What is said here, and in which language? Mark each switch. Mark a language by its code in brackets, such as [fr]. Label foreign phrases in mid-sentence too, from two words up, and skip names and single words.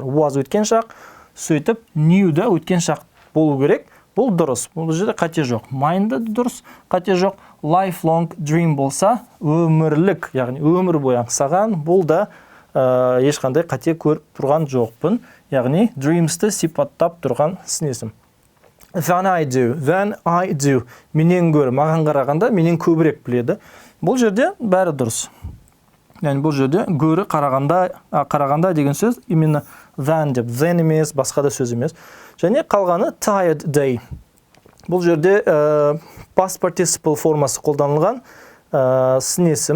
[kk] Was өткен шақ, сөйтіп new да өткен шақ болу керек. Бұл дұрыс. Бұл жерде қате жоқ. Mine да дұрыс, қате жоқ. [en] Lifelong dream [kk] болса, өмірлік, яғни өмір бойы аңсаған, бұл да ешқандай қате көріп тұрған жоқпын. Яғни dreamsті сипаттап тұрған сын есім. [en] Then I do. [kk] Менен гөрі, маған қарағанда менен көбірек біледі. Бұл жерде бәрі дұрыс. Яғни бұл жерде гөрі қарағанда деген сөз именно then деп, then емес, басқа да сөз емес. Және қалғаны [en] tired day. [kk] Бұл жерде [en] past participle [kk] формасы қолданылған сын есім.